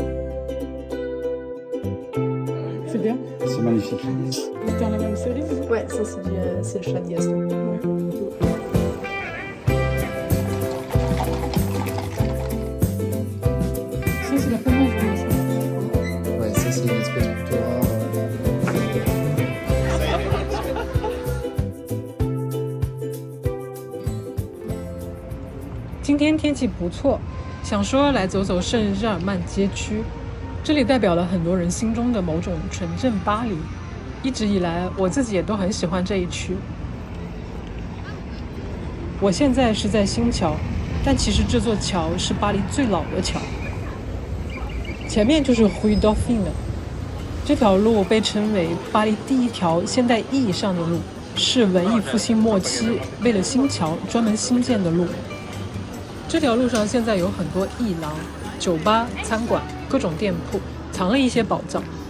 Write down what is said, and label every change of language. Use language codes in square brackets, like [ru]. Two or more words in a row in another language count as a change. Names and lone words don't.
[fr] C'est bien. C'est magnifique. C'est dans la même série? Ouais, ça c'est le chat de Gaston. Ouais. Ça c'est la fameuse ça. Ouais, ça c'est une espèce plutôt rare. [zh] 今天天气不错，想说来走走圣日耳曼街区，这里代表了很多人心中的某种纯正巴黎。一直以来，我自己也都很喜歡這一區。我現在是在新橋，但其實這座橋是巴黎最老的橋。前面就是 Rue Dauphine，這條路被稱為巴黎第一條現代意義上的路，是文藝復興末期為了新橋專門新建的路。這條路上現在有很多藝廊、酒吧、餐館、各種店鋪，藏了一些寶藏。